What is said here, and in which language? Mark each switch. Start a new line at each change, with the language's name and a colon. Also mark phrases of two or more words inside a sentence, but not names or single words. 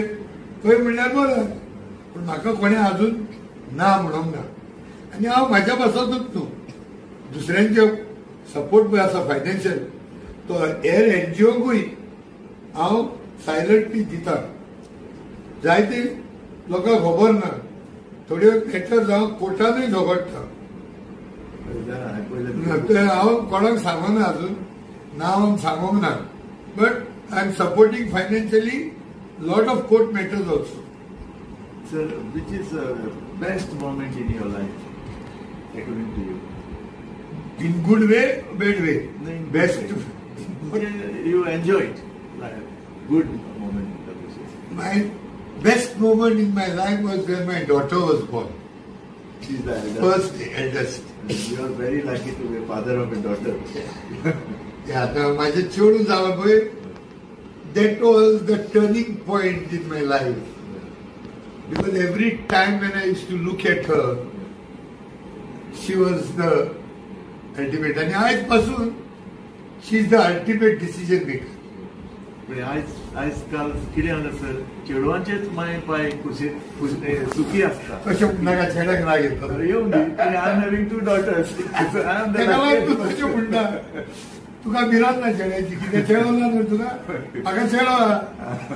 Konkani: खंय म्हणल्यार बरें पूण म्हाका कोणें अजून ना म्हणूंक ना आनी हांव म्हाज्या पासतूच न्हू दुसऱ्यांचे सपोर्ट पळय आसा फायनान्शियल तो हेर एनजीओकूय हांव सायलंटली दिता जायते लोकांक खबर ना थोड्यो मॅटर जावं कोर्टानूय झगडटा हांव कोणाक सांगना अजून नांव सांगूंक ना बट
English: I am supporting financially lot of court matters also. Sir, which is the best moment in your life, according to you? In good way, bad way? No, in best. You enjoy it. Like good moment. My best moment in my life was when my daughter was born. She's the eldest. First eldest. You are very lucky to be a father of a daughter. Yeah,
Konkani: माझे चेडू जावं पळय
English: that was the turning point in my life because every time when I used to look at her she was the ultimate and आजपासून she is the ultimate decision maker.
Konkani: आजकाल कितें जाता सर चेडवांचेच माय पाय सुखी आसता तशें नाका चेड्याक राग येता येवं दी
English: I am having 2 daughters
Konkani: तशें म्हणटा तुका भिरांत ना चेड्याची कितें चेडो ना न्हू तुका म्हाका चेडो